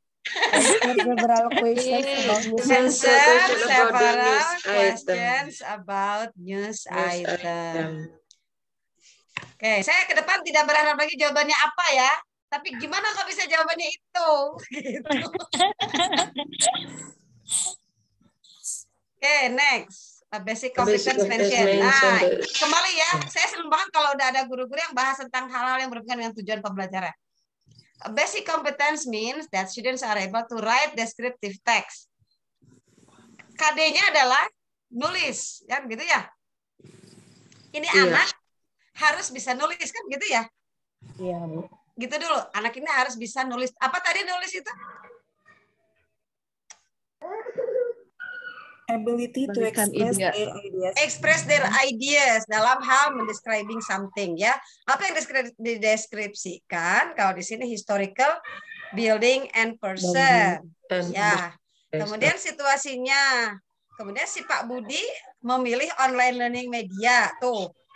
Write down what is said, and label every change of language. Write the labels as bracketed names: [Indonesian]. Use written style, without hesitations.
[English] Answer several questions about news Answer item. several questions about news item. [Indonesian] Oke, saya ke depan tidak berharap lagi jawabannya apa ya. Tapi gimana kok bisa jawabannya itu? Gitu. [English] Oke, next. Basic competence mention. Nah, kembali ya. [Indonesian] Saya senang banget kalau udah ada guru-guru yang bahas tentang hal-hal yang berhubungan dengan tujuan pembelajaran. [English] Basic competence means that students are able to write descriptive text. [Indonesian] KD-nya adalah nulis, kan gitu ya. Ini anak harus bisa nulis, kan gitu ya. Iya, Bu. Gitu dulu, anak ini harus bisa nulis. Apa tadi nulis itu? [English] Ability to express their ideas. [Indonesian] Express their ideas dalam hal mendescribing something ya. Apa yang dideskripsikan? Kalau di sini historical, building and person. Ya. Kemudian situasinya. Kemudian si Pak Budi memilih online learning media tuh.